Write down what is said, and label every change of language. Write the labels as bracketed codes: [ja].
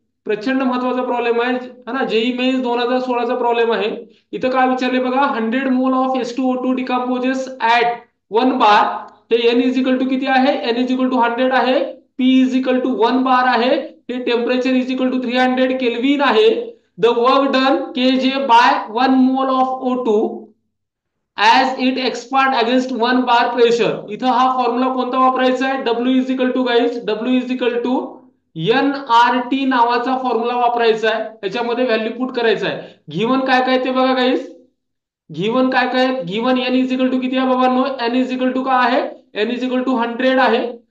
[mr] प्रचंड महत्वाचा प्रॉब्लेम आहे है ना. जेई मेन्स 2016चा प्रॉब्लेम आहे. इथं काय विचारले बघा, [en] 100 mole of H2O2 decomposes at 1 bar. [mr] हे एन इज इक्वल टू किती आहे, एन इज इक्वल टू 100 आहे, पी इज इक्वल टू 1 बार आहे, हे temperature is equal to 300 kelvin आहे. [en] The work done K J by 1 mole of O2 as it expand against 1 bar pressure. [mr] इथं हा फॉर्म्युला कोणता वापरायचा आहे, W is equal to guys, W is equal to N R T नावाचा formula वापरायचा आहे. त्याच्यामध्ये व्हॅल्यू पुट करायचा आहे. गिवन काय काय ते बघा गाईज. गिवन काय काय, given an is equal to किती आहे बाबांनो, एन इज इक्वल टू काय आहे, एन इज इक्वल टू 100 आहे.